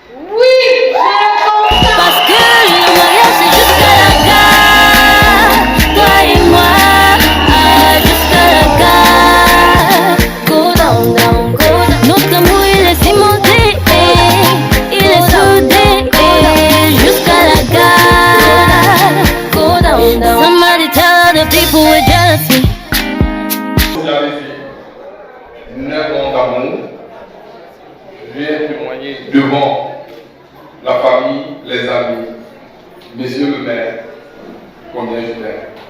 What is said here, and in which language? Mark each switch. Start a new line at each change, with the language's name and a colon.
French: Oui, parce que le mariage c'est jusqu'à la gare, toi et moi, jusqu'à la gare.
English: Go down, down, go down.
French: Notre amour il est cimenté, il est soudé, jusqu'à la gare.
English: Go down, down. Somebody tell the people we're jealousy.
French: Vous avez fait 9 ans d'amour. Je viens témoigner devant la famille, les amis, monsieur le maire, combien je t'aime.